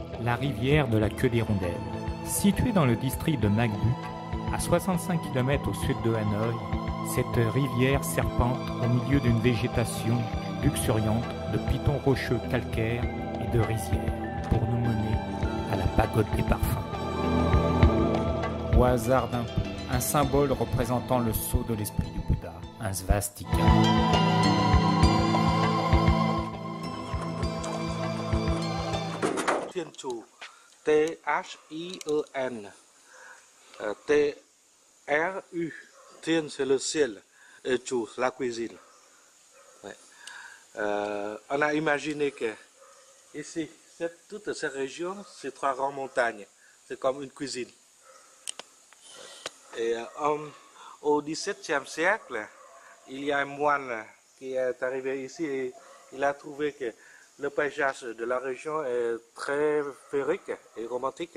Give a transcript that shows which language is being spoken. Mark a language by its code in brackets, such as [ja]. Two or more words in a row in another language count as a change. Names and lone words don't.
[fr] la rivière de la Queue d'Hirondelle. Située dans le district de Nagduk, à 65 km au sud de Hanoï, cette rivière serpente au milieu d'une végétation luxuriante de pitons rocheux calcaires et de rizières pour nous mener à la pagode des parfums. Au hasard d'un peu, un symbole représentant le sceau de l'esprit du Bouddha, un svastika. Thiên Trù, T-H-I-E-N, T-R-U, Thiên c'est le ciel, et Trù la cuisine. Ouais. On a imaginé que ici, toute cette région, c'est trois grandes montagnes, c'est comme une cuisine. Et au XVIIe siècle, il y a un moine qui est arrivé ici et il a trouvé que le paysage de la région est très féerique et romantique.